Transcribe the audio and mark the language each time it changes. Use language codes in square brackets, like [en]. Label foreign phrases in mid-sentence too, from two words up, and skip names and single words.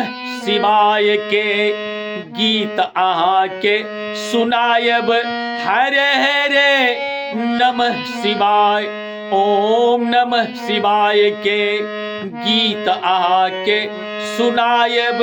[mai] शिवाय के गीत आहा के सुनायब, [sa] हरे हरे नमः शिवाय, ओम नमः शिवाय [mai] के गीत आहा के सुनायब।